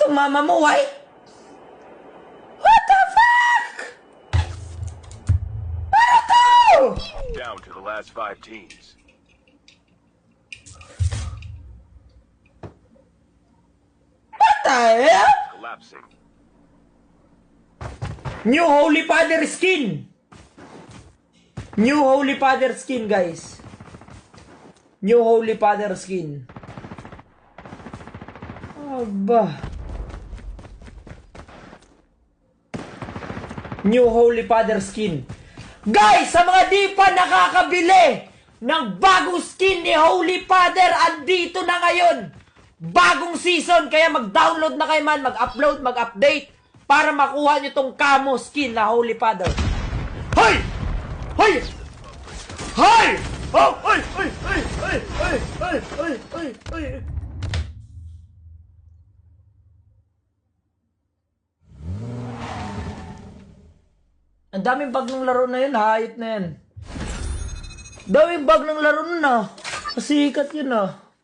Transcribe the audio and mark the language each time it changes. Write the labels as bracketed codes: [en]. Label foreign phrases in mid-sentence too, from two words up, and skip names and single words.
[tl] Itong mama mo, [en] why? What the fuck? [tl] Ano to? [en] Down to the last 5 teams. What the hell? Collapsing. New Holy Father skin. New Holy Father skin, guys. New Holy Father skin. Aba. New Holy Father skin. [tl] Guys, sa mga di pa nakakabili ng bagong skin ni Holy Father, andito na ngayon. Bagong season, kaya mag-download na kayo man, mag-upload, mag-update para makuha nyo tong [en] camo skin [tl] na Holy Father. Hoy! Hoy! Hoy! Oh! Hoy! Hoy! Hoy! Hoy! Hoy! Hoy! Hoy! Hoy! Hoy! Ang daming bug ng laro na yun, hayop na yan. Daming bug ng laro na. Pasikat yun ah.